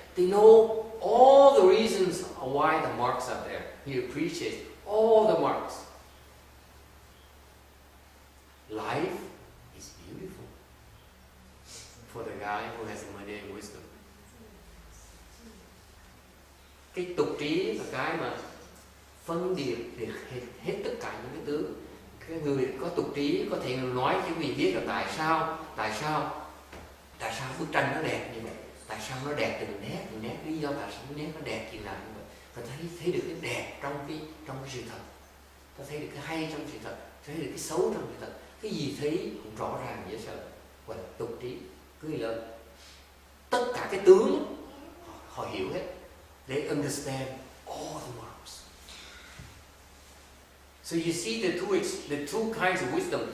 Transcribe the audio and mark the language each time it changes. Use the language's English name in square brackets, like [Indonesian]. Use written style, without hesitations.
[English] They know all the reasons why the marks are there. He appreciates all the marks. Life is beautiful for the guy who has mundane wisdom. [Vietnamese] Cái tục trí là cái mà phân biệt hết tất cả những cái tướng. Cái người có tục trí có thể nói cho mình biết là tại sao bức tranh nó đẹp như vậy, tại sao nó đẹp từng nét, lý do tại sao cái nét nó đẹp chừng nào như vậy. Và thấy được cái đẹp trong cái sự thật, ta thấy được cái hay trong sự thật, thấy được cái xấu trong sự thật. Cái gì thấy cũng rõ ràng dễ sợ. Gọi là tục trí. Cứ là tất cả cái tướng họ hiểu hết. [English] They understand all the marks. So you see the two kinds of wisdom.